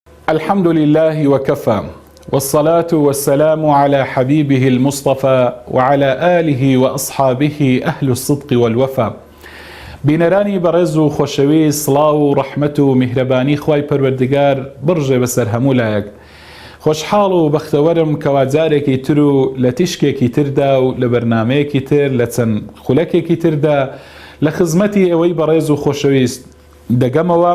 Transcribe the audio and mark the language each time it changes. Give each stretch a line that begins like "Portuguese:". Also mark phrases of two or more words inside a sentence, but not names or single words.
Arabic: الحمد لله وكفى والصلاة والسلام على حبيبه المصطفى وعلى آله وأصحابه أهل الصدق والوفا.
Central Kurdish: بینەرانی بەڕێز و خۆشەوی سڵاو و ڕەحمەت و میهرەبانی خوای پەروەردگار بڕژێ بەسەر هەموو لایەک. خۆشحاڵ و بەختەوەرم کەوا جارێکی تر و لە تیشکێکی تردا و لە بەرنامەیەکی تر لە چەند خولەکێکی تردا لە خزمەتی ئەوەی بەڕێز و خۆشەویست دەگەمەوە.